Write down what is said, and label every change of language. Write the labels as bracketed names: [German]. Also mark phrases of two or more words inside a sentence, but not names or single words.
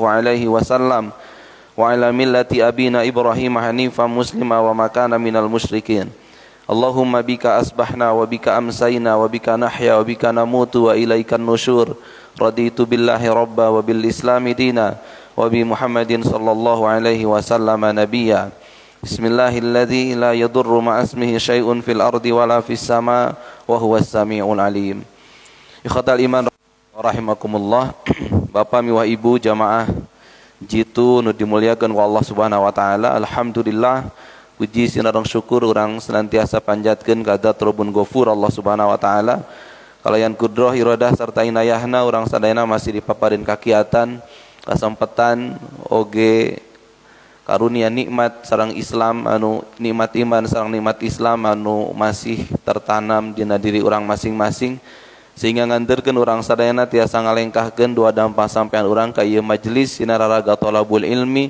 [Arabic] عليه وسلم وعلى ملة أبينا إبراهيم حنيفا مسلما وما كان من المشركين اللهم بك أصبحنا وبك أمسينا وبك نحيا وبك نموت وإليك النشور رضيت بالله ربا وبالإسلام دينا وبمحمد صلى الله عليه وسلم نبيا بسم الله الذي لا يضر مع اسمه شيء في الأرض ولا في السماء وهو السميع العليم. إخوة الإيمان رحمكم الله. [Sundanese] Bapak miwah ibu jamaah jitu nu dimuliakeun ku Allah [Arabic] سبحانه وتعالى. [Sundanese] Alhamdulillah puji sinareng syukur urang senantiasa panjatkeun ka Zat [Arabic] رب غفور [Sundanese] Allah [Arabic] سبحانه وتعالى. [Sundanese] Kalayan kudrah iradah sarta inayahna urang sadayana masih dipaparin kakiatan, kasempatan oge karunia nikmat sareng Islam anu nikmat iman sareng nikmat Islam anu masih tertanam dina diri urang masing-masing sehingga nganterkeun urang sadayana tiasa ngalengkahkeun dua dampak sampean urang ka ieu majelis sinararaga [Arabic] طلب العلم.